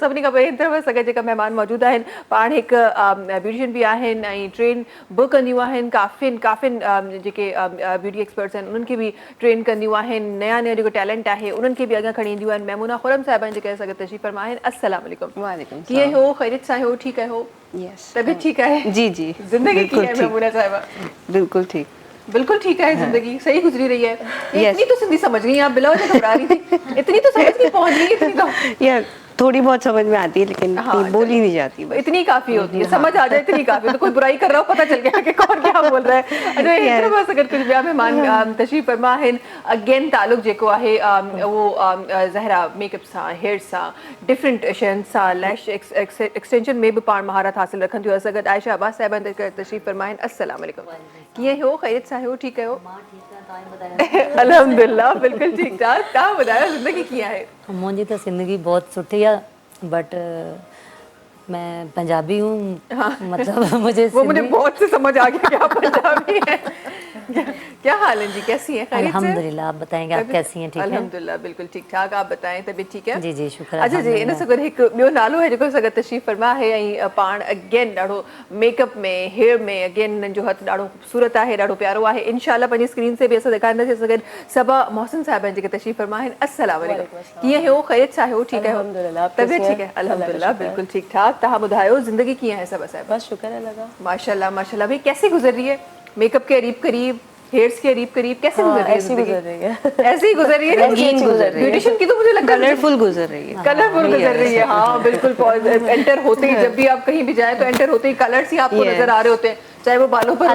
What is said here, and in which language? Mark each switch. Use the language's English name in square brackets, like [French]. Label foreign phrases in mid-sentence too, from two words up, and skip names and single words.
[Sindhi] सभिनी खां पहिरीं तरफ़ असांखे जेका महिमान मौजूदु आहिनि, पाण हिकु ब्यूटिशियन बि आहिनि ऐं ट्रेन बि कंदियूं आहिनि, काफ़िन जेके [English] beauty experts [Sindhi] आहिनि उन्हनि खे बि ट्रेन कंदियूं आहिनि, नया नया जेको टैलेंट आहे उन्हनि खे बि अॻियां खणी ईंदियूं आहिनि। मैमूना खुरम साहिबा जेके असांखे तशरीफ़ फरमा आहिनि। [Arabic] السلام عليكم. वालेकुम [Sindhi] कीअं हो? ख़ैरियत सां हो? ठीकु आहे हो? [English] यस [Sindhi] तबीयत ठीकु आहे? [Urdu] جی جی [Sindhi] ज़िंदगी बिल्कुल कीअं है ठीक। मैमूना साहिबा? [Urdu] بالکل ٹھیک. بالکل ٹھیک ہے زندگی، صحیح گزری رہی ہے. [English] Yes. [Urdu] اتنی تو سندھی سمجھ گئی، آپ بلا وجہ گھبرا رہی تھی، اتنی تو سمجھ نہیں پہنچ گئی، اتنی تو समझ नहीं पहुंच गई, इतनी तो یار تھوڑی بہت سمجھ میں آتی ہے لیکن ہاں, اتنی بولی نہیں جاتی بس. اتنی کافی ہوتی ہے، سمجھ آ جائے اتنی کافی۔ تو کوئی برائی کر رہا ہو پتا چل گیا کہ کون کیا بول رہا ہے. [Sindhi] अच्छा एक तरफ बस अगर कुछ ॿिया महिमान तशरीफ़ फरमा आहिनि, अगेन तालुक जेको आहे वो ज़हरा मेकअप सां, हेयर सां, डिफरेंट शयुनि सां, [English] lash extension [Sindhi] में भी पाण महारत हासिल रखनि थियूं। असां गॾु आयशा अब्बास साहिबा तशरीफ़ फरमा आहिनि। [Arabic] السلام عليكم. [Sindhi] कीअं हो? ख़ैरियत सां हो? ठीकु आहियो? [Urdu] الحمدللہ بالکل ٹھیک ٹھاک. [Sindhi] तव्हां ॿुधायो ज़िंदगी कीअं आहे? मुंहिंजी त ज़िंदगी बहुत सुठी आहे, [Urdu] بٹ میں پنجابی ہوں، مطلب مجھے وہ مجھے بہت سے سمجھ آ گیا کہ آپ پنجابی ہیں. کیا حال ہے جی، کیسی ہیں؟ خیریت سے? الحمدللہ۔ آپ بتائیں گے آپ کیسی ہیں؟ ٹھیک ہے الحمدللہ بالکل ٹھیک ٹھاک. آپ بتائیں طبیعت ٹھیک ہے? جی جی شکر. اچھا جی, [Sindhi] इन सां गॾु हिकु ॿियो नालो आहे जेको असां गॾु तशरीफ़ फरमा आहे ऐं पाण अगेन ॾाढो मेकअप में, हेयर में अगेन हिननि जो हथु ॾाढो ख़ूबसूरत आहे, ॾाढो प्यारो आहे। इनशाअल्लाह पंहिंजी स्क्रीन से बि असां ॾेखारींदासीं। असां गॾु सबा मोहसिन साहिबा जेके तशरीफ़ फरमा आहिनि। [Arabic] السلام عليكم. [Sindhi] कीअं हो? ख़ैरियत सां हो? ठीकु आहे? [Urdu] طبیعت ٹھیک ہے? الحمدللہ بالکل ٹھیک ٹھاک. [Sindhi] तव्हां ॿुधायो ज़िंदगी कीअं है सबा साहिबा? [Urdu] بس شکر ہے لگا. ماشاءاللہ ماشاءاللہ۔ بھائی کیسے گزر رہی ہے? میک اپ کے قریب قریب، ہیئرز کے قریب قریب، کیسے گزر رہی ہے? ایسی گزر رہی ہے. ایسے ہی گزر رہی ہے. رنگین گزر رہی ہے. بیوٹیشن کی تو مجھے لگتا ہے کلرفل گزر رہی ہے. کلرفل گزر رہی ہے۔ ہاں بالکل. انٹر ہوتے ہی جب بھی آپ کہیں بھی جائے تو انٹر ہوتے ہی کلرز ہی آپ کو نظر آ رہے ہوتے ہیں، چاہے وہ بالوں پر